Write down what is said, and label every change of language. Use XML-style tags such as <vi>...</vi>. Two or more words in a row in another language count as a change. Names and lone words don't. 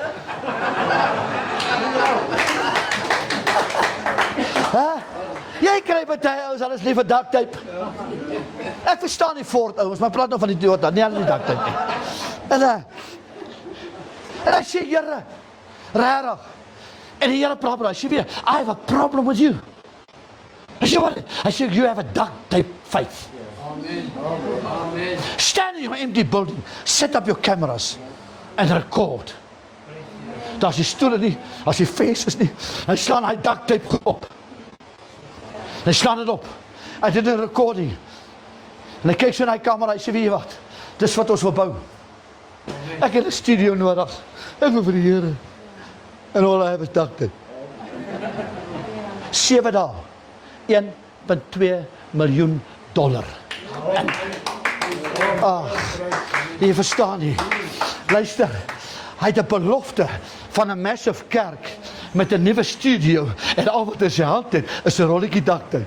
<af>Jy kry baie ouens, hulle is lief vir</af> <en>duct tape.</en> <af>Ek verstaan die Ford ouens, maar praat nou van die Toyota, nie hulle die</af> <en>duct tape</en> <af>nie. En hy sê, Here, regtig. En die Here praat met hy sê weer,</af> <en>I have a problem with you.</en> <af>Hy sê, what? Hy sê,</af> <en>you have a duct tape faith.</en> <af>Amen.</af> <en>Stand in your empty building, set up your cameras and record.</en> <af>Daar is die stoele nie, as die faces nie, hy slaan hy</af> <en>duct tape</en> <af>goed op. Hy slaan dit op. Hy het 'n recording. En hy kyk so na die kamera, hy sê, weet jy wat? Dis wat ons wil bou. Ek het 'n studio nodig. Ek wil vir die Here.</af> <en>En all I have is duct tape.</en> <af>7 dae. $1.2 miljoen. Ag, jy verstaan nie. Luister, hy het 'n belofte van 'n massive kerk met 'n nuwe studio en al wat in sy hand het is 'n rolletjie duct-tape.</af>